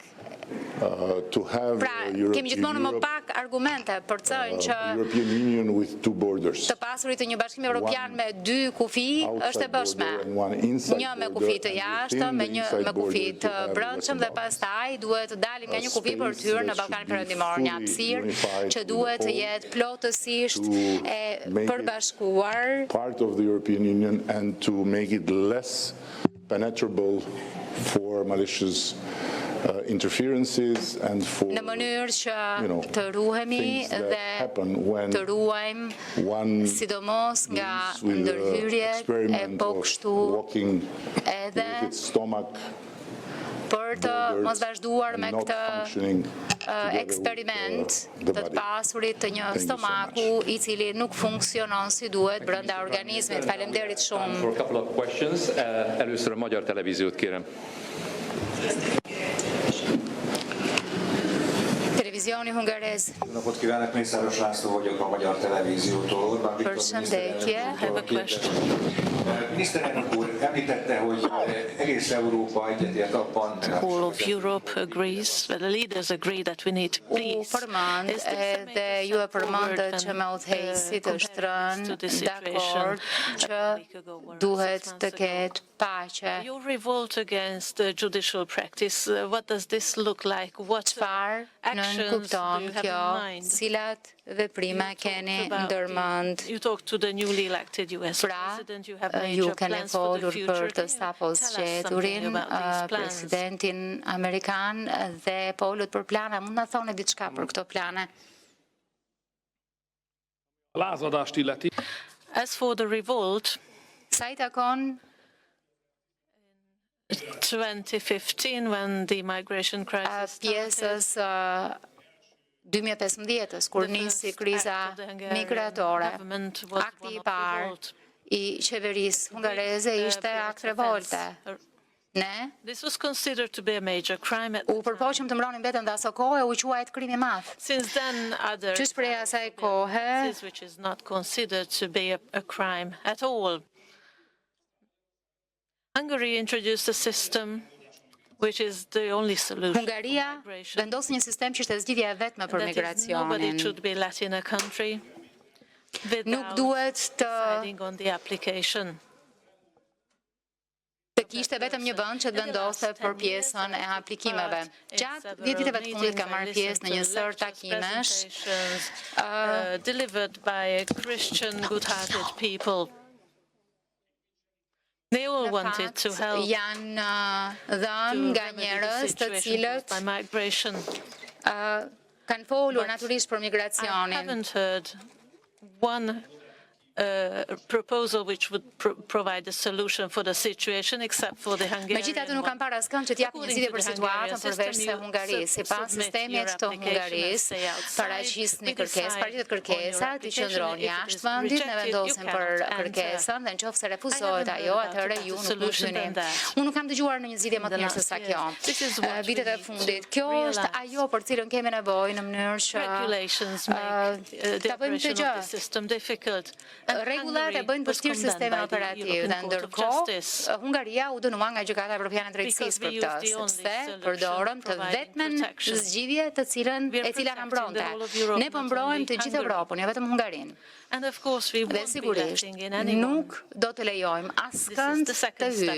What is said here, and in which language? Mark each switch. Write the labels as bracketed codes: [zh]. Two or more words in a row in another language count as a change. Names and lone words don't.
[sq] Pra, kemi gjithmonë më pak argumente për të thënë që të pasurit të një bashkim evropian me dy kufi është e bëshme. Një me kufi të jashtëm, me kufi të brendshëm dhe pastaj duhet të dalim nga një kufi për të hyrë në Ballkanin Perëndimor, një hapësirë që duhet të jetë plotësisht e përbashkuar [en] part of the European Union and to make it less penetrable for malicious interferences and for [sq] në mënyrë që të ruhemi dhe të ruajmë sidomos nga ndërhyrjet e kështu edhe për të mos vazhduar me këtë eksperiment të pasurit të një stomaku i cili nuk funksionon si duhet brenda organizmit. Faleminderit shumë. [en] For a couple of questions. [hu] Először a magyar televíziót kérem. [sq] Televizioni hungarez. [hu] Napot kívánok, Mészáros László vagyok a Magyar Televíziótól. Orbán Viktor miniszterelnök úr említette, hogy egész Európa egyetért abban. [en] All of Europe agrees, the leaders agree that we need peace. [sq] Ju e përmendët që me udhëheqësit të shtërën dakord që duhet të ketë paqe. [en] Your revolt against the judicial practice, what does this look like? What [sq] Çfarë [en] actions do [sq] kupton [en] you have [sq] kjo? [en] in mind? [sq] Cilat veprime keni ndërmend? [en] You talk to the newly elected US [sq] Pra, [en] president, you have [sq] ju [en] major [sq] keni [en] plans for the [sq] folur [en] future. [sq] për të sapo zgjeturin presidentin amerikan dhe folët për plane. Mund na thoni diçka për këto plane? [hu] Lázadást illeti. [en] As for the revolt, [sq] Sa I takon [en] 2015, when the migration crisis [sq] pjesës 2015-ës, kur nisi kriza migratore, akti I parë I qeverisë hungareze ishte akt revolte. Ne [en] this was considered to be a major crime at [sq] u përpoqëm të mbronim vetëm dhe aso kohë u quajt krimi I madh. [en] Since then, other [sq] Që shprej asaj kohe, [en] which is not considered to be a crime at all. Hungary introduced a system which is the only solution [sq] Hungaria [en] for migration. [sq] vendosi një sistem që ishte zgjidhja e vetme për [en] That is, nobody [sq] migracionin. [en] should be let in a country [sq] Nuk [en] without [sq] duhet të [en] deciding on the application. [sq] kishte vetëm një vend që të vendoste për pjesën e aplikimeve. Gjatë 10 viteve të fundit ka marrë pjesë në një sër takimesh [en] delivered by Christian good-hearted people. They all wanted to help [sq] janë dhënë nga njerëz të cilët [en] by migration. [sq] kanë folur natyrisht për [en] I [sq] migracionin. [en] haven't heard one proposal which would provide a solution for the situation except for the Hungarian [sq] Megjithatë nuk kam parë askënd që të japë një zgjidhje për situatën përveç se Hungarisë. Sipas sistemit të Hungarisë, paraqisni kërkesë, paraqitet kërkesa, ti qëndroni jashtë vendit, ne vendosim për kërkesën dhe nëse refuzohet ajo, atëherë ju nuk mund hyni. Unë nuk kam dëgjuar në një zgjidhje më të mirë se sa kjo. Vitet e fundit. Kjo është ajo për cilën kemi nevojë në mënyrë që ta bëjmë këtë gjë. [en] System difficult. [sq] Rregullat e bëjnë vështirë sistemin operativ dhe ndërkohë Hungaria u dënua nga Gjykata Evropiane e Drejtësisë për këtë, sepse përdorëm të vetmen zgjidhje e cila na mbronte. Ne po mbrojmë të gjithë Evropën, jo vetëm Hungarinë. Dhe sigurisht nuk do të lejojmë askënd të hyjë.